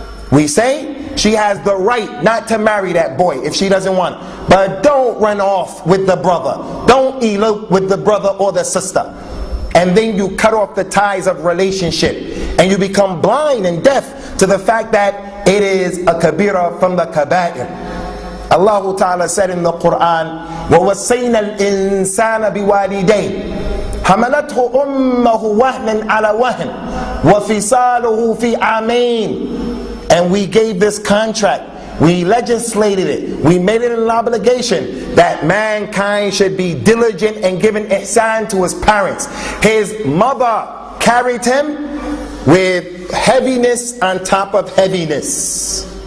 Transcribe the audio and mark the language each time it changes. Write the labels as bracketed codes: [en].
[en] We say she has the right not to marry that boy if she doesn't want. But don't run off with the brother. Don't elope with the brother or the sister. And then you cut off the ties of relationship. And you become blind and deaf to the fact that it is a kabira from the kaba'ir. Allah Ta'ala said in the Quran, [ar] وَوَصَّيْنَا الْإِنسَانَ بِوَالِدَيْهِ حَمَلَتْهُ أُمَّهُ وَهْنًا عَلَى وَهْنٍ وَفِصَالُهُ فِي عَامَيْنِ. [en] And we gave this contract. We legislated it. We made it an obligation that mankind should be diligent and giving ihsan to his parents. His mother carried him with heaviness on top of heaviness.